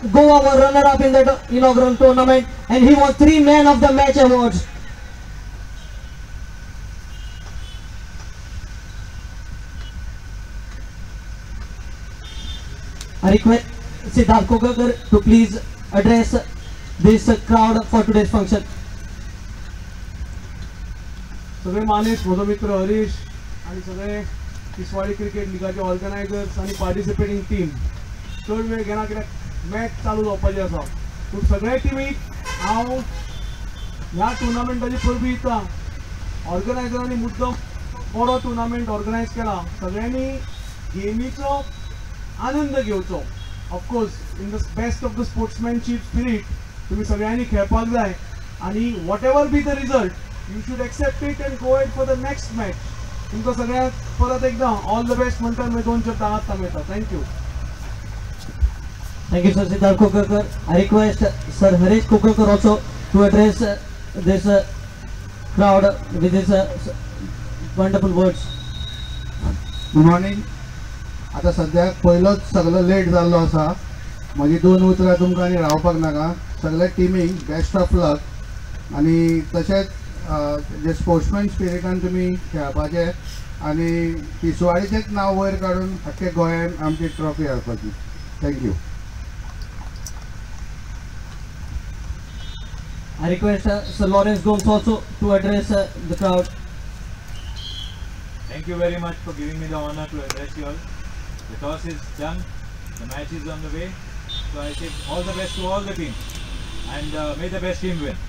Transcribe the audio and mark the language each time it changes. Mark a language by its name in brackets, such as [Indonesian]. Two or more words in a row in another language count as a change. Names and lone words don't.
[English] Goa were runner-up in the inaugural tournament, and he won 3 Man of the Match awards. I request Siddharth Kogarkar to please address this crowd for today's function. [Konkani] सगळे मानेस म्हजो मित्र हरीश आणि सगळे तिसवाडी क्रिकेट लिगाचे ऑर्गनायझर्स आणि [English] participating team [Konkani] चड वेळ घेना कित्याक मॅच चालू जावपाची आसा पूण सगळे टिमीक हांव ह्या टुर्नामेंटाची परबी दिता. ऑर्गनायझरांनी मुद्दम बरो [English] tournament organise [Konkani] केला. सगळ्यांनी गेमीचो आनंद घेवचो. [English] of course in the best of the sportsmanship spirit [Konkani] तुम्ही सगळ्यांनी खेळपाक जाय आणि [English] what ever be the result you should accept it and go at for the next match. [Konkani] तुमकां सगळ्यांक परत एकदा [English] all the best [Konkani] म्हणटा मागीर 2 शब्द हात थांबयता. [English] थँक्यू. Thank you, Sir Siddharth Kogarkar. I request Sir Haresh Kukarkar also to address this crowd with his wonderful words. good morning. [Konkani] आता सद्याक पयलोच सगळो लेट जाल्लो आसा. म्हजी 2 उतरां तुमकां आनी रावपाक नाका. सगळ्या टिमीक [English] best of luck [Konkani] आनी तशेंच जे स्पोर्ट्समॅन स्पिरिटान तुमी खेळपाचे आनी तिसवाडीचेंच नांव वयर काडून आख्खे गोंयान आमची ट्रॉफी हाडपाची. [English] थँक्यू. I request Sir Lawrence Gomes also to address the crowd. Thank you very much for giving me the honor to address you all. The toss is done, the match is on the way, so I say all the best to all the teams and may the best team win.